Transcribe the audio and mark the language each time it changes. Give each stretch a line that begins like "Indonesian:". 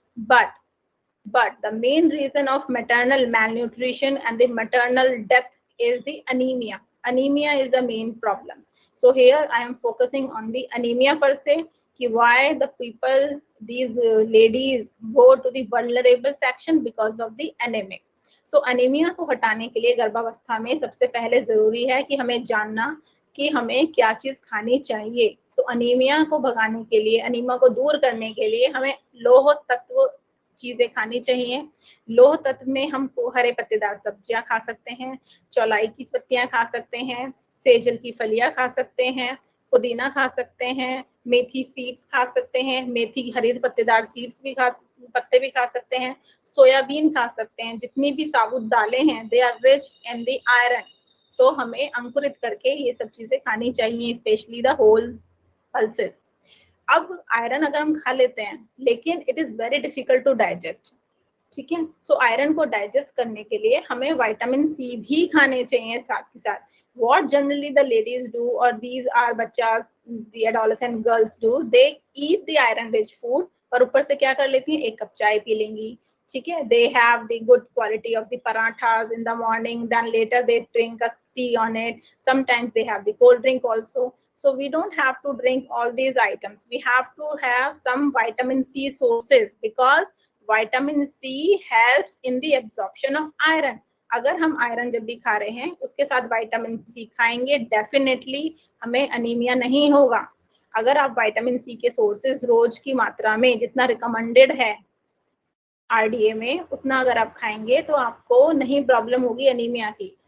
English: But the main reason of maternal malnutrition and the maternal death is the anemia. Anemia is the main problem. So here I am focusing on the anemia per se,
Hindi: कि
English: why the people, these ladies go to the vulnerable section because of the anemic.
Hindi: So anemia को हटाने के लिए गर्भावस्था में सबसे पहले जरूरी है कि हमें जानना कि हमें क्या चीज खानी चाहिए. सो अनीमिया को भगाने के लिए, अनीमिया को दूर करने के लिए हमें लौह तत्व चीजें खानी चाहिए. लौह तत्व में हम हरे पत्तेदार सब्जियां खा सकते हैं, चौलाई की पत्तियां खा सकते हैं, सेजल की फलियां खा सकते हैं, पुदीना खा सकते हैं, मेथी सीड्स खा सकते हैं, मेथी हरी पत्तेदार सीड्स भी पत्ते भी खा सकते हैं, सोयाबीन खा सकते हैं. जितनी भी साबुत दालें हैं,
English: They are rich in the iron.
Hindi: सो हमें अंकुरित करके ये सब चीजें खानी चाहिए,
English: Specially the whole pulses.
Hindi: अब आयरन अगर हम खा लेते हैं, लेकिन
English: It is very difficult to digest.
Hindi: ठीक है, सो आयरन को डाइजेस्ट करने के लिए हमें विटामिन सी भी खाने चाहिए साथ के साथ.
English: what generally the ladies do, और these are bachcha, the adolescent girls do, they eat the iron rich food,
Hindi: और ऊपर से क्या कर लेती हैं, एक कप चाय पी लेंगी. ठीक है,
English: They have the good quality of the parathas in the morning, then later they drink a tea on it. Sometimes they have the cold drink also. So we don't have to drink all these items. We have to have some vitamin C sources, because vitamin C helps in the absorption of iron.
Hindi: अगर हम iron जब भी खा रहे हैं, उसके साथ vitamin C खाएंगे, डेफिनेटली हमें अनीमिया नहीं होगा. अगर आप विटामिन सी के सोर्सेज रोज की मात्रा में जितना रिकमेंडेड है आरडीए में, उतना अगर आप खाएंगे तो आपको नहीं प्रॉब्लम होगी अनीमिया की.